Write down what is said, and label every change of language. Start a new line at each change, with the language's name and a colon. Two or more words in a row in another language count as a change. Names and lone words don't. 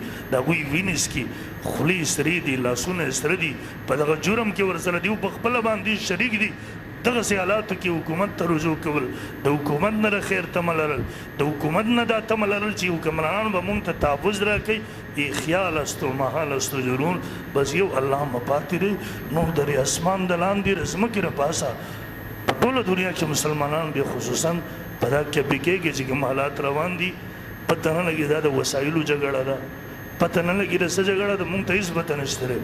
Pashto: د هغوی وینې څکي، خولې سرې دي، لاسونه یې سره دي، په دغه جرم کې ورسره دي او په خپله باندې شریک دي. دغسې حالاتو کې حکومت ته رجوع کول، د حکومت نه د خیر تمه لرل، د حکومت نه دا تمه لرل چې حکمرانان به مونږ ته تحفظ راکوي.
Persian: خیال است و محال است و جنون
Pashto: بس یو الله مپاتې دی. نو درې اسمان د لاندې د ځمکې نه پاسه په ټوله دنیا کې مسلمانان بیا خصوصا په دا کپیکې کې چې کوم حالات روان دي پته نه لګي دا د وسایلو جګړه ده، پته نه لګي د څه جګړه ده. مونږ ته هېڅ پته نشته دی.